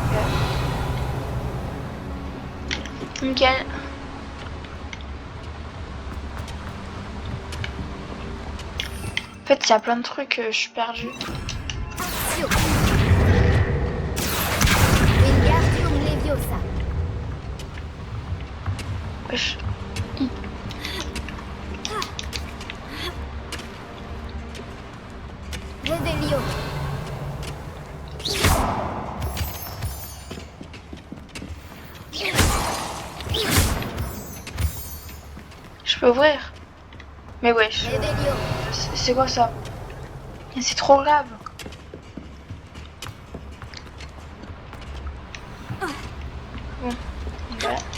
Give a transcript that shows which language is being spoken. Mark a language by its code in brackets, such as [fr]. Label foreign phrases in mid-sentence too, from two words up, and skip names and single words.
[fr] Ok. Nickel. En fait, il y a plein de trucs, je suis perdue. Accio. Wingardium Leviosa. Wesh. Revelio. Je peux ouvrir. Mais wesh. Revelio. C'est quoi ça? C'est trop grave. Bon. Voilà.